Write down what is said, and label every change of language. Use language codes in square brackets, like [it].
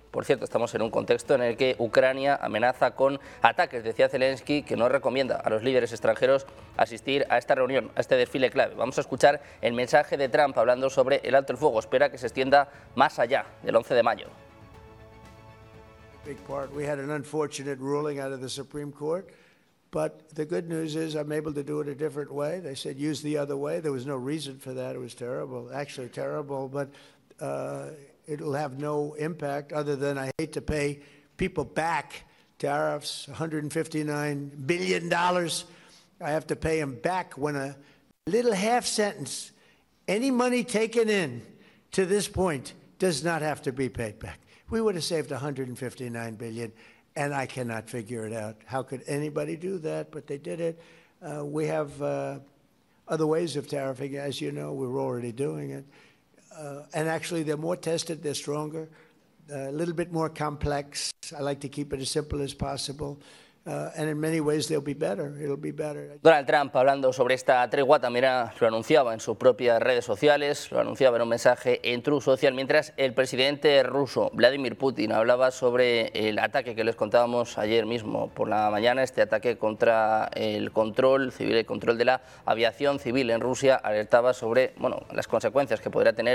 [es] Por cierto, estamos en un contexto en el que Ucrania amenaza con ataques. Decía Zelensky que no recomienda a los líderes extranjeros asistir a esta reunión, a este desfile clave. Vamos a escuchar el mensaje de Trump hablando sobre el alto el fuego. Espera que se extienda más allá del 11 de mayo. [en] Big part, we had an unfortunate ruling out of the Supreme Court, but the good news is I'm able to do it a different way. They said use the other way. There was no reason for that. It was terrible, actually terrible, but it'll have no impact other than I hate to pay people back tariffs, $159 billion. I have to pay them back when a little half sentence, any money taken in to this point does not have to be paid back. We would have saved $159 billion, and I cannot figure it out. How could anybody do that? But they did it. We have other ways of tariffing. As you know, we're already doing it. And actually, they're more tested, they're stronger, a little bit more complex. I like to keep it as simple as possible. And in many ways, they'll be better. It'll be better. [es] Donald Trump, hablando sobre esta tregua, también lo anunciaba en sus propias redes sociales, lo anunciaba en un mensaje en Truth Social, mientras el presidente ruso, Vladimir Putin, hablaba sobre el ataque que les contábamos ayer mismo por la mañana, este ataque contra el control civil, el control de la aviación civil en Rusia, alertaba sobre, bueno, las consecuencias que podría tener